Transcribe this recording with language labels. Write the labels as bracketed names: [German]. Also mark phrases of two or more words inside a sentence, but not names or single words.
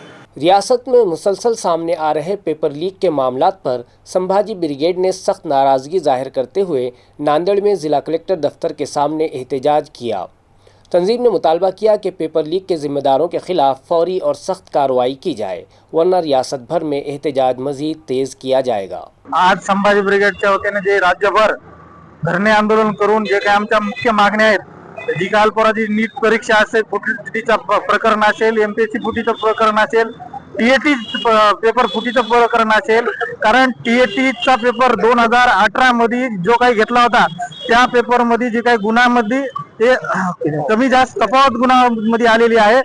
[Urdu] ریاست میں مسلسل سامنے آ رہے پیپر لیک کے معاملات پر سمبھاجی بریگیڈ نے سخت ناراضگی ظاہر کرتے ہوئے ناندیڑ میں ضلع کلکٹر دفتر کے سامنے احتجاج کیا۔ تنظیم نے مطالبہ کیا کہ پیپر لیک کے ذمہ داروں کے خلاف فوری اور سخت کارروائی کی جائے، ورنہ ریاست بھر میں احتجاج مزید تیز کیا جائے گا۔ [Marathi] आज संभाजी ब्रिगेडच्या वतीने जे राज्यभर धरणे आंदोलन करून जे काही आमच्या मुख्य मागण्या आहेत जी काल पोराची नीट परीक्षा असेल, फुटीचं प्रकरण असेल, MPSC फुटीचं प्रकरण असेल, TAT पेपर फुटीचं प्रकरण असेल. कारण TATचा पेपर 2018 मध्ये जो काही घेतला होता त्या पेपर मध्ये जे काही गुणांमध्ये ते कमी जास्त तफावत गुणांमध्ये आलेली आहे.